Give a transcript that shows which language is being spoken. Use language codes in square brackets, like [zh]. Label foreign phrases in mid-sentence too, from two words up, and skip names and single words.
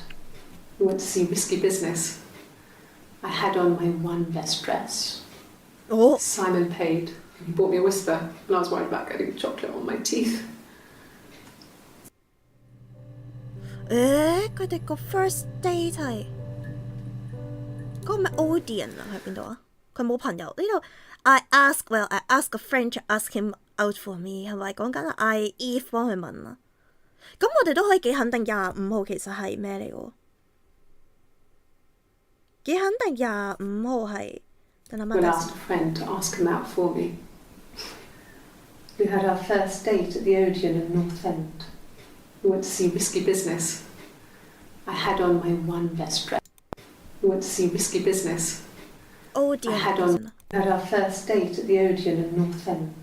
[en] We went to see Risky Business. I had on my one best dress. Oh. Simon paid. He bought me a whisper, and I was worried about getting chocolate on my teeth. [yue] 佢哋個 [en] first date [yue] 係嗰個咩 Odeon 啊？喺邊度啊？佢冇朋友呢度。 [en] I ask a friend to ask him out for me [yue] 係咪講緊I Eve 幫佢問啊？咁我哋都可以幾肯定25號其實係咩嚟喎？幾肯定25號係。等諗下。 [en] We asked a friend to ask him out for me. We had our first date at the Odeon in North End. We went to see Risky Business. I had on my one best dress. We went to see Risky Business. Odeon. We had our first date at the Odeon in North End.